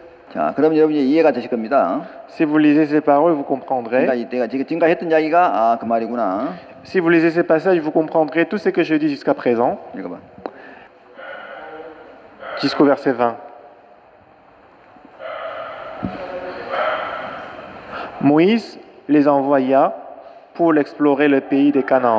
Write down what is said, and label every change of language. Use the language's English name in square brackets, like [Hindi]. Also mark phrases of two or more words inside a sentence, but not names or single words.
[Korean] 자, 그럼 여러분이 이해가 되실 겁니다. [French] Si vous lisez ces paroles, vous comprendrez. [Korean] 그러니까 내가 지금까지 했던 이야기가 그 말이구나. [French] Si vous lisez ces passages, vous comprendrez tout ce que je dis jusqu'à présent, [Korean] 읽어봐. [French] jusqu'au verset 20. Moïse les envoya pour explorer le pays des Canaan.